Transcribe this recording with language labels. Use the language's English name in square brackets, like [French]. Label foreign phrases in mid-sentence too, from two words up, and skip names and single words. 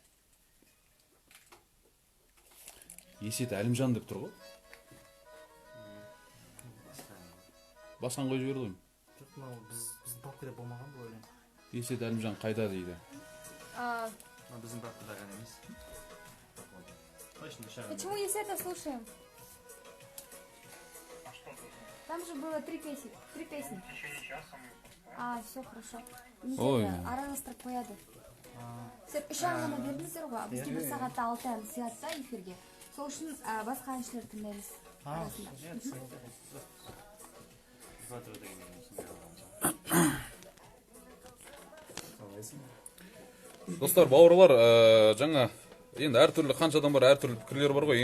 [Kazakh] Есет Әлімжан деп тұр ғой. Басқан қой жіберді ғой. Жоқ, мынау біздің папкада болмаған бұл өлең. Есет Әлімжан қайда дейді. Біздің папкада ғана емес. [Russian] Почему Есета слушаем? Там же было 3 песни. Все хорошо. Ой. [Kazakh] Аранастырып қояды. Сіздер 3 ай ғана бердіңіздер ғой, бізге 1 сағатта 6 ән сиятта эфирге. Сол үшін басқа әншілер тыңдаймыз арасында. Достар, бауырлар, жаңа енді әртүрлі қаншадан бар әртүрлі пікірлер бар ғой.